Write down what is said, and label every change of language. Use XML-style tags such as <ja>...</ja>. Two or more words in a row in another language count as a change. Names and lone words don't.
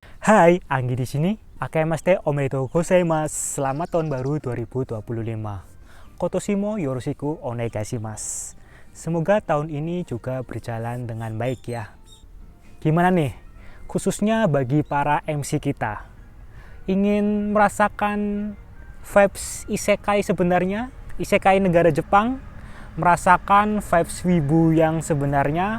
<id>Hai, Anggi di sini.</id> <ja>あけまして おめでとう ございます.</ja> <id>Selamat tahun baru 2025.</id> <ja>今年も よろしく お願いします.</ja> <id>Semoga tahun ini juga berjalan dengan baik ya. Gimana nih? Khususnya bagi para MC kita. Ingin merasakan vibes isekai sebenarnya? Isekai negara Jepang? Merasakan vibes wibu yang sebenarnya?</id>